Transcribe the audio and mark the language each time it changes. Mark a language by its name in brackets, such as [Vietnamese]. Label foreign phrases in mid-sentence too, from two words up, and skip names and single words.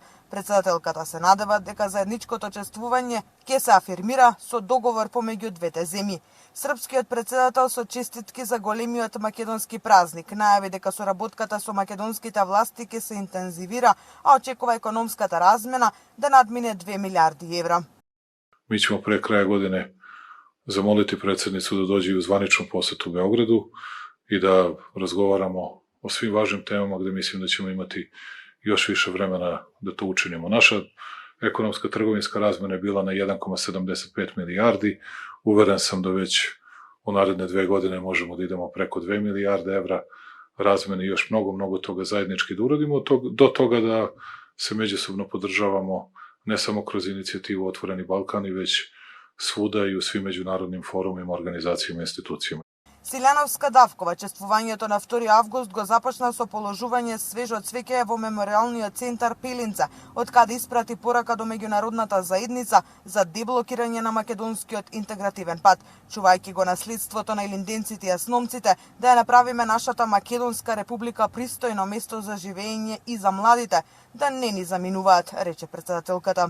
[Macedonian] Претседателката се надева дека заедничкото чествување ќе се афирмира со договор помеѓу двете земји. Српскиот претседател со честитки за големиот македонски празник најави дека соработката со македонските власти ќе се интензивира, а очекува економската размена да надмине 2 милиарди евра. [Serbian] Mi ćemo pre kraja godine zamoliti predsjednicu da dođe u zvaničnu posetu u Beogradu i da razgovaramo o svim važnim temama gde mislim da ćemo imati još više vremena da to učinimo. Naša ekonomska trgovinska razmena je bila na 1,75 milijardi. Uveren sam da već u naredne 2 godine možemo da idemo preko 2 milijarde evra razmene i još mnogo toga zajednički da uradimo, do toga da se međusobno podržavamo ne samo kroz inicijativu Otvoreni Balkan, već svuda i u svim međunarodnim forumima, organizacijama i institucijama. [Macedonian] Силјановска-Давкова чествувањето на 2 август го започна со положување свежо цвеќе во мемориалниот центар Пилинца, од каде испрати порака до меѓународната заедница за деблокирање на македонскиот интегративен пат, чувајќи го наследството на илинденците и асномците да ја направиме нашата Македонска република пристојно место за живење и за младите, да не ни заминуваат, рече претседателката.